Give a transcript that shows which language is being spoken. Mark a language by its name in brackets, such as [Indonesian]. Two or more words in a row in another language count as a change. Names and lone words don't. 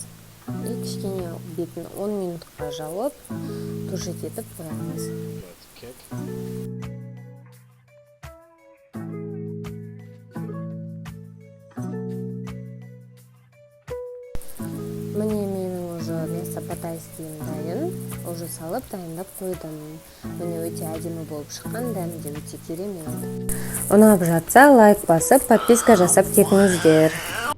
[Kazakh] Кішкене бетін 10 минутқа жауып, тушить етіп қоямыз. Міне менің [Russian] уже мясо по-тайскиім [Kazakh] дайын. Уже салып дайындап қойдым. Міне өте әдемі болып шыққан, дәмі де өте керемет. Ұнап жатса лайк басып, подписка жасап кетіңіздер.